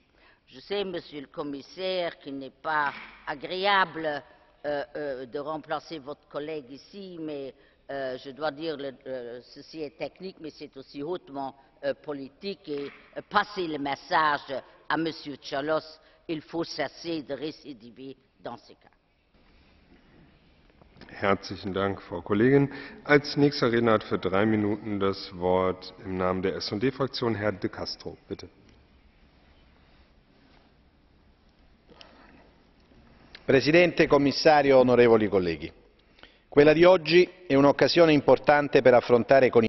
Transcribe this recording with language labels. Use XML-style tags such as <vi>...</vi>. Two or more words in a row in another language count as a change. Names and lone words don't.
<fr>Je sais, Monsieur le Commissaire, qu'il n'est pas agréable de remplacer votre collègue ici, mais je dois dire que ceci est technique, mais c'est aussi hautement politique, et passer le message à Monsieur Cioloş, il faut cesser de récidiver dans ces cas.</fr> <de>Herzlichen Dank, Frau Kollegin. Als nächster Redner hat für 3 Minuten das Wort im Namen der S&D-Fraktion Herr De Castro, bitte.</de> <it>Presidente, Commissario, onorevoli colleghi, quella di oggi è un'occasione importante per affrontare con</it>